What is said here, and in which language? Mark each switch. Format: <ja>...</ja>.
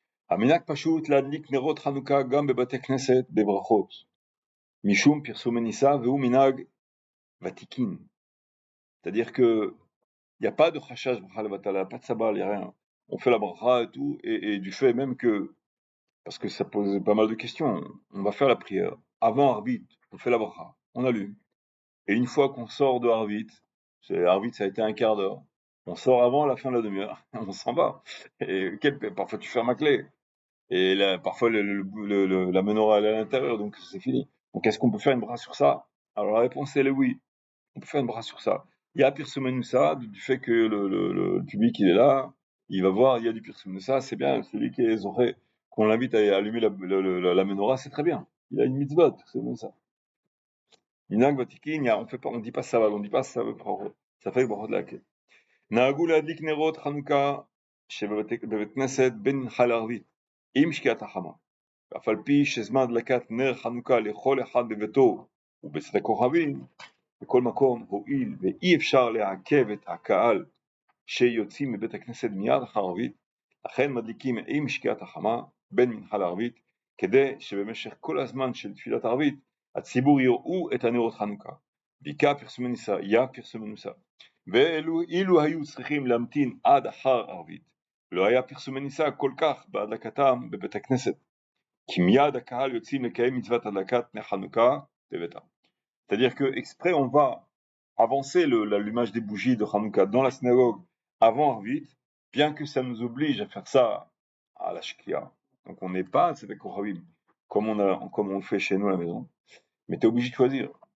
<he>המנהג פשוט להדליק נרות חנוכה גם בבתי כנסת בברכות, משום פרסום הניסה והוא מנהג ותיקין.</he> <fr>C'est-à-dire que il n'y a pas de chashash bracha levatala, pas de sabbat, il n'y a rien. On fait la bracha et tout, et du fait même que, parce que ça pose pas mal de questions, on va faire la prière. Avant Arvit, on fait la bracha, on allume. Et une fois qu'on sort de Arvit, Arvit ça a été un quart d'heure, on sort avant la fin de la demi-heure, on s'en va. Et parfois tu fermes la clé. Et là, parfois la menorah elle est à l'intérieur, donc c'est fini. Donc est-ce qu'on peut faire une bracha sur ça? Alors la réponse elle est oui. On peut faire une bracha sur ça. Il y a Pirsumenusa, du fait que le public il est là, il va voir, il y a du Pirsumenusa, c'est bien, celui qui est zoré, qu'on l'invite à allumer la menorah, c'est très bien. Il a une mitzvah, c'est bon ça. Minag Vatikin, on dit pas ça, on dit pas ça, ça fait bracha de la quête.</fr> <he>נהגו להדליק נרות חנוכה שבבית כנסת בין חל הערבית עם שקיעת החמה. ואף על פי שזמן הדלקת נר חנוכה לכל אחד בביתו ובשדה כוכבים, בכל מקום הועיל ואי אפשר לעכב את הקהל שיוצאים מבית הכנסת מיד אחר ערבית, לכן מדליקים עם שקיעת החמה בין מנחה לערבית, כדי שבמשך כל הזמן של תפילת ערבית הציבור יראו את הנרות חנוכה. בעיקר פרסומי ניסה, פרסומי ניסה. ואילו היו צריכים להמתין עד אחר ערבית, לא היה פרסומי ניסה כל כך בהדלקתם בבית הכנסת, כי מיד הקהל יוצאים לקיים מצוות הדלקת נר חנוכה בביתם.</he> <fr>C'est-à-dire que exprès on va avancer l'allumage des bougies de Hanouka dans la synagogue avant Arvit, bien que ça nous oblige à faire ça à la Shkia. Donc on n'est pas c'est des Koravim, comme on le fait chez nous à la maison. Mais tu es obligé de choisir.</fr>